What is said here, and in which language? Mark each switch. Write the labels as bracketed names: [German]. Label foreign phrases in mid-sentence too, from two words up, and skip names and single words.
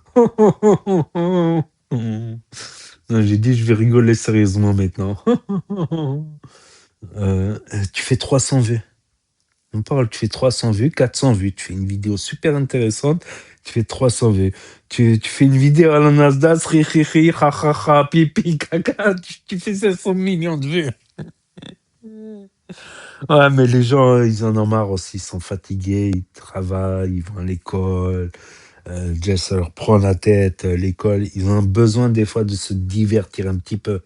[French] Non, j'ai dit, je vais rigoler sérieusement maintenant. Tu fais 300 vues. On parle, tu fais 300 vues, 400 vues. Tu fais une vidéo super intéressante, tu fais 300 vues. Tu fais une vidéo à la Nasdaq, ri, ri, ri, ha, ha, ha, pipi, caca, tu fais 500 millions de vues. Ouais, mais les gens, ils en ont marre aussi, ils sont fatigués, ils travaillent, ils vont à l'école. Déjà, ça leur prend la tête, l'école. Ils ont besoin des fois de se divertir un petit peu.